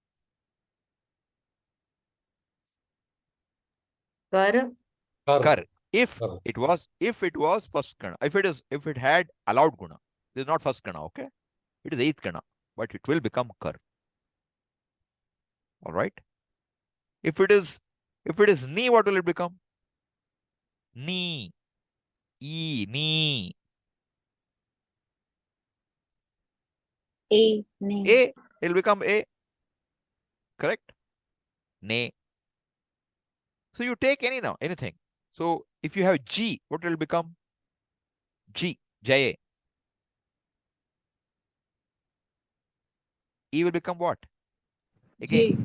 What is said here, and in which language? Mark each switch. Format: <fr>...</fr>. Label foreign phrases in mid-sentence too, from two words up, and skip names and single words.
<en>Kar. Kar. If it was first Gana, if it had allowed Guna, this is not first Gana, okay? It is eighth Gana, but it will become Kar. All right. If it is Ni, what will it become? Ni. E. Ni. A. A. It will become A. Correct? Ne. So you take anything. So if you have G, what will it become? G. J. E will become what? Again.</en>